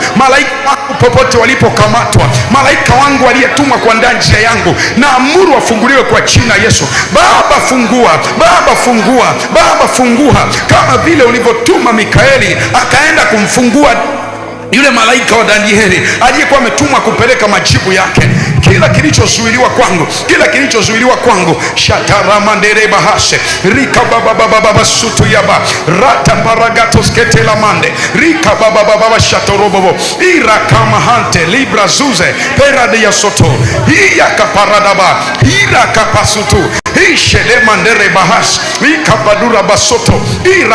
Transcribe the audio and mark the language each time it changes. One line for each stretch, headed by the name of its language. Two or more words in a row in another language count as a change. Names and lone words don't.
Swahili: Malaika wangu popote walipokamatwa, malaika wangu aliyetumwa kuandaa njia yangu, naamuru wafunguliwe kwa jina Yesu. Baba fungua, Baba fungua, Baba fungua, kama vile ulivyotuma Mikaeli akaenda kumfungua yule malaika wa Danieli aliyekuwa ametumwa kupeleka majibu yake. kila kilichozuiliwa kwangu, kila kilichozuiliwa kwangu. Shataramandere bahashe rika baba sutu yaba rata paragatos ketela mande rika baba shatorobobo ira kama hante libra zuze perade ya soto iya kaparadaba ira kapasutu ishele mandere bahas ikabadura basoto ira